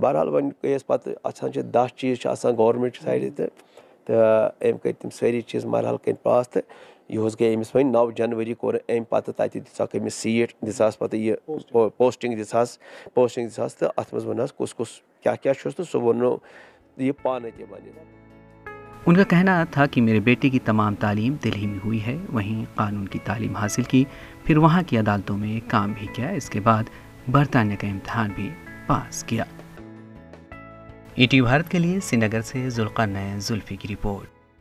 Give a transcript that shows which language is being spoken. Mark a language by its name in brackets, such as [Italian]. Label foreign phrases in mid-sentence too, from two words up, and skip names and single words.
[Kashmiri] بہرحال وۄنۍ گٔیَس پَتہٕ آسان چھِ 10 چیٖز چھِ آسان گورمٮ۪نٛٹ سایڈٕ تہٕ أمۍ کٔرۍ تِم سٲری چیٖز مرحل کٔرۍ پاس، تہٕ یِہُس گٔے أمِس وۄنۍ 9 جنؤری کوٚر أمۍ پَتہٕ تَتہِ دِژاکھ أمِس سیٖٹ، دِژہَس پَتہٕ یہِ پوسٹِنٛگ دِژہَس تہٕ اَتھ منٛز ووٚنہَس کُس کُس کیٛاہ کیٛاہ چھُس، تہٕ سُہ ووٚننو یہ پانے تہِ وَنہِ۔ [Urdu] ان کا کہنا تھا کہ میرے بیٹے کی تمام تعلیم دہلی میں ہوئی ہے، وہیں قانون کی تعلیم حاصل کی، پھر وہاں کی عدالتوں میں کام بھی کیا، اس کے بعد برطانیہ کا امتحان بھی پاس کیا۔ ETV بھارت کے لیے سرینگر سے ذوالقرنین زلفی کی رپورٹ۔